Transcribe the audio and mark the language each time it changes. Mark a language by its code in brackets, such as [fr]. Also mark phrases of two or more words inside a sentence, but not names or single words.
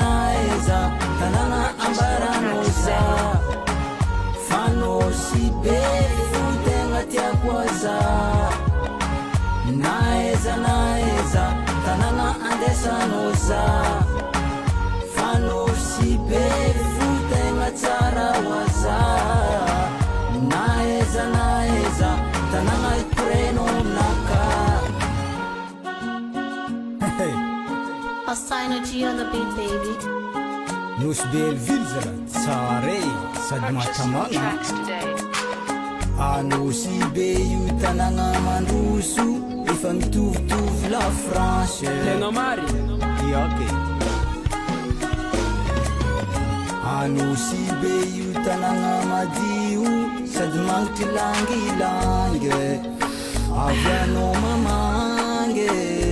[mg] tanagna ambarano zaho, fanosy be fo tegna tiako zaho, naeza tanagna andesano zaho, fanosy be fo tegna tsara wa zaho, naeza tanagna ipreno aminaka. [en] Hostile energy on the beat, baby. [mg] Nosy Belleville zala tsara e sady [en] Purchase your [mg] mahatamagna. [en] tracks today. [mg] Anosy be io tanagna mandroso efa mitovitovy la France. Tegna mary iake Anosy be io tanagna madio sady mangitry langilangy, avy anao mamangy.